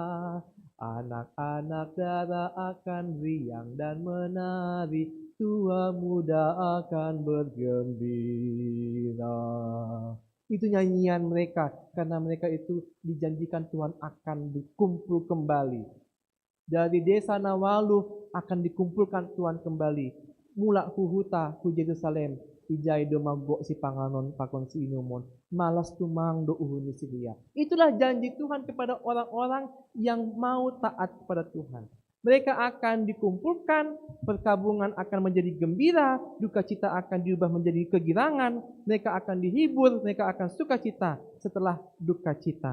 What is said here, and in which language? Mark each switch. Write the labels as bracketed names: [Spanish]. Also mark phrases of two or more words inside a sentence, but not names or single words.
[Indonesian] Anak-anak darah akan riang dan menari, tua muda akan bergembira. Itu nyanyian mereka, karena mereka itu dijanjikan Tuhan akan dikumpul kembali. Dari desa Nawalu akan dikumpulkan Tuhan kembali. [Batak Simalungun] Mulak huhuta ku Yerusalem, ijai do mabok si panganon pakon si inumon, malas tumang do uhuni silia. [Indonesian] Itulah janji Tuhan kepada orang-orang yang mau taat kepada Tuhan. Mereka akan dikumpulkan, perkabungan akan menjadi gembira, duka cita akan diubah menjadi kegirangan, mereka akan dihibur, mereka akan sukacita setelah duka cita.